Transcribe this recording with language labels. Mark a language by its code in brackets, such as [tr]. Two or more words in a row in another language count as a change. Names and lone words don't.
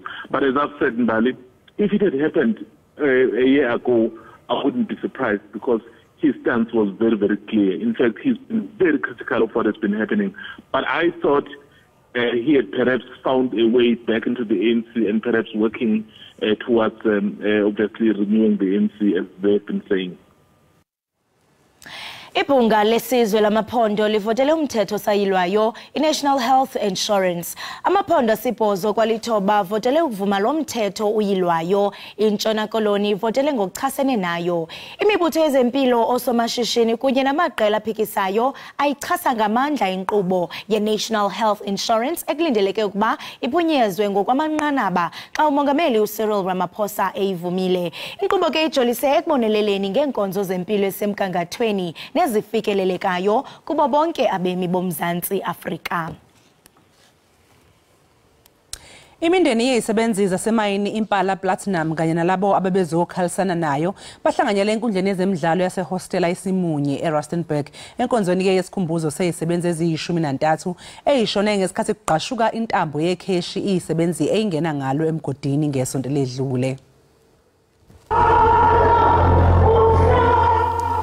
[en] But as I've said, Mbali, if it had happened a year ago, I wouldn't be surprised because his stance was very, very clear. In fact, he's been very critical of what has been happening. But I thought he had perhaps found a way back into the ANC and perhaps working towards obviously renewing the ANC as they've been saying. [xh] Ibhunga lesizwe lamaphondo livotele umthetho sayilwayo iNational Health Insurance. Amaphondo asibhozo kwalithoba votele ukuvuma lo mthetho uyilwayo. Intshona Koloni votele ngokuchasene nayo. Imibutho yezempilo osomashishini kunye namaqela aphikisayo ayichasa ngamandla inkqubo yeNational Health Insurance ekulindeleke ukuba iphunyezwe ngokwamanqanaba xa umongameli uCyril Ramaphosa eyivumile. Inkqubo ke ijolise ekuboneleleni ngeenkonzo zempilo esemgangathweni nezifikelelekayo kubo bonke abemi boMzantsi Afrika. [zu] Imindeni yezisebenzi zasemayini Impala Platinum kanye nalabo ababezokhalisana nayo bahlanganyele enkundleni yezemidlalo yasehostela isimunye eRustenburg enkonzweni ke yesikhumbuzo sezisebenzi eziyi13 eyishone ngesikhathi kuqashuka intambo yekheshi izisebenzi eyingena ngalo emgodini ngesonto ledlule.